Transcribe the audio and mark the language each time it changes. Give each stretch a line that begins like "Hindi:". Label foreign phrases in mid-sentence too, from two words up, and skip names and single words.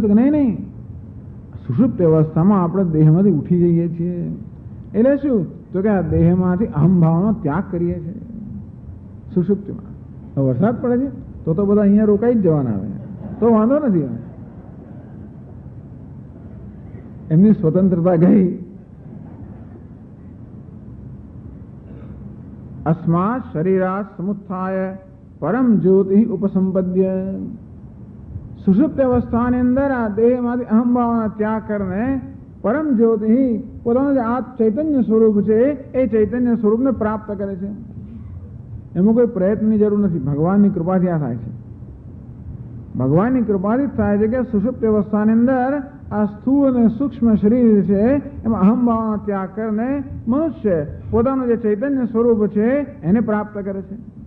Gujarati: તો નહીં, સુષુપ્તિ અવસ્થામાં આપણે દેહમાંથી ઉઠી જઈએ છીએ. એટલે શું? તો કે આ દેહમાંથી અહમ ભાવનો ત્યાગ કરીએ છીએ સુષુપ્તિમાં. વરસાદ પડે છે તો બધા અહીંયા રોકાઈ જ જવાના આવે, તો વાંધો નથી. એમની સ્વતંત્રતા ગઈ.
Sanskrit: अस्मात् शरीरात् समुत्थाय परम ज्योति उपसंपद्य,
Gujarati: सुषुप्त अवस्थाની અંદર આ દેહમાંથી અહમ ભાવના ત્યાગ કરીને પરમ જ્યોતિ, પોતાનું જે આ ચૈતન્ય સ્વરૂપ છે એ ચૈતન્ય સ્વરૂપને પ્રાપ્ત કરે છે. એમાં કોઈ પ્રયત્નની જરૂર નથી, ભગવાનની કૃપાથી આ થાય છે. ભગવાનની કૃપાથી થાય છે કે સુષુપ્ત અવસ્થાની અંદર આ સ્થૂળ અને સૂક્ષ્મ શરીર છે એમાં અહમ ભાવનો ત્યાગ કરીને મનુષ્ય પોતાનું જે ચૈતન્ય સ્વરૂપ છે એને પ્રાપ્ત કરે છે.